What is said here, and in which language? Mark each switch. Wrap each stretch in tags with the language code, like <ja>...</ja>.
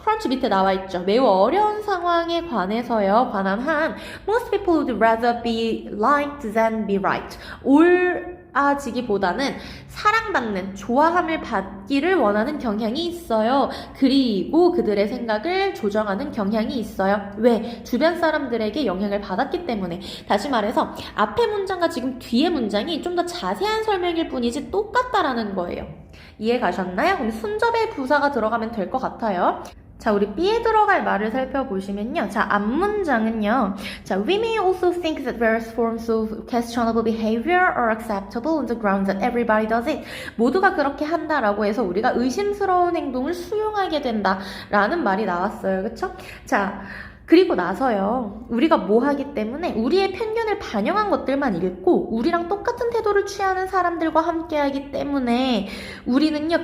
<ko>crunch 밑에 나와 있죠. 매우 어려운 상황에 관해서요. 관한 한</ko> <en>most people would rather be liked than be right.</en> <ko>좋아지기보다는 사랑받는, 좋아함을 받기를 원하는 경향이 있어요. 그리고 그들의 생각을 조정하는 경향이 있어요. 왜? 주변 사람들에게 영향을 받았기 때문에. 다시 말해서 앞의 문장과 지금 뒤의 문장이 좀 더 자세한 설명일 뿐이지 똑같다라는 거예요. 이해 가셨나요? 그럼 순접의 부사가 들어가면 될 것 같아요. 자, 우리 B에 들어갈 말을 살펴보시면요. 자, 앞문장은요.</ko> <en>자, we may also think that various forms of questionable behavior are acceptable on the ground that everybody does it.</en> <ko>모두가 그렇게 한다라고 해서 우리가 의심스러운 행동을 수용하게 된다라는 말이 나왔어요. 그쵸? 자, 그리고 나서요. 우리가 뭐 하기 때문에 우리의 편견을 반영한 것들만 읽고 우리랑 똑같은 태도를 취하는 사람들과 함께 하기 때문에 우리는요.</ko>